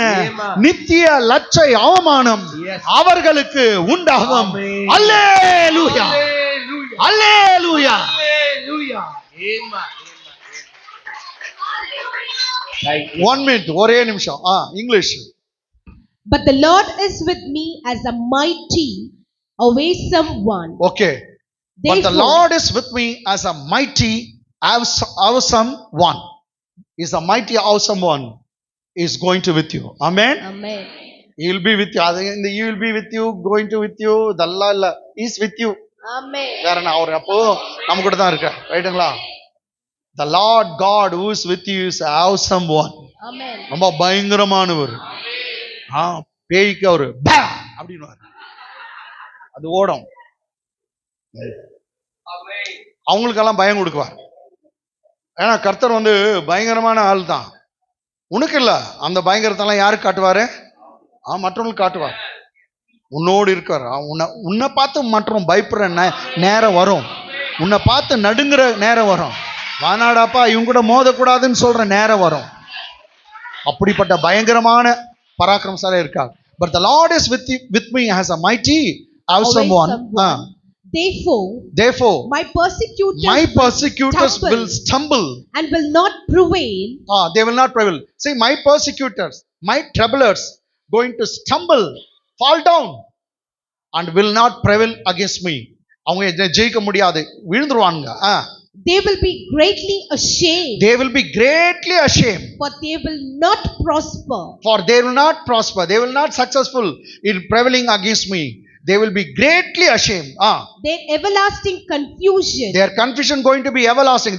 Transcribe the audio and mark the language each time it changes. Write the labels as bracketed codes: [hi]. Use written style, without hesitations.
[en] Amen. [ta] நித்திய லட்சை அவமானம் [en] Yes. [ta] அவர்களுக்கு உண்டாகும். [en] Amen. [ta] Hallelujah, [en] Hallelujah. [ta] Hallelujah. [en] Hallelujah. Amen. Thank you. 1 minute, [ta] ஒரே நிமிஷம். [en] English. But the Lord is with me as a mighty, awesome one. Okay. But the Lord is with me as a mighty, awesome one. Is a mighty, awesome one is going to with you. Amen. Amen. He will be with you. [ta] இந்த [en] he will be with you, going to with you, [ta] இதெல்லாம் இல்ல. [en] He is with you. Amen. [ta] காரணம் அவர் அப்போ நம்ம கூட தான் இருக்கார். ரைட்டுங்களா? [en] The Lord God who is with you is an awesome one. Amen. [ta] ரொம்ப பயங்கரமானவர். பேய்க்கு அவரு பா அப்படின்னு அது ஓடும். அவங்களுக்கெல்லாம் பயம் கொடுக்குவார். ஏன்னா கர்த்தர் பயங்கரமான ஆள் தான். உனக்கு இல்ல, அந்த பயங்கரத்தெல்லாம் யாருக்கு காட்டுவாரு? மற்றவங்களுக்கு காட்டுவார். உன்னோடு இருக்கார். உன்னை பார்த்து மற்றவங்க பயப்படுற நேரம் வரும். உன்னை பார்த்து நடுங்குற நேரம் வரும். வானாடாப்பா இவங்க கூட மோதக்கூடாதுன்னு சொல்ற நேரம் வரும். அப்படிப்பட்ட பயங்கரமான பராக்கிரமசாலி இருக்கார். [en] But the Lord is with me as a mighty, awesome one. Therefore, my persecutors will stumble and will not prevail. They will not prevail. See, my persecutors, my troublers, going to stumble, fall down, and will not prevail against me. [ta] அவங்க ஜெயிக்க முடியாது, விழுந்துருவாங்க. [en] They will be greatly ashamed. They will be greatly ashamed. For they will not prosper. For they will not prosper. They will not successful in prevailing against me. They will be greatly ashamed. Their everlasting confusion. Their confusion going to be everlasting.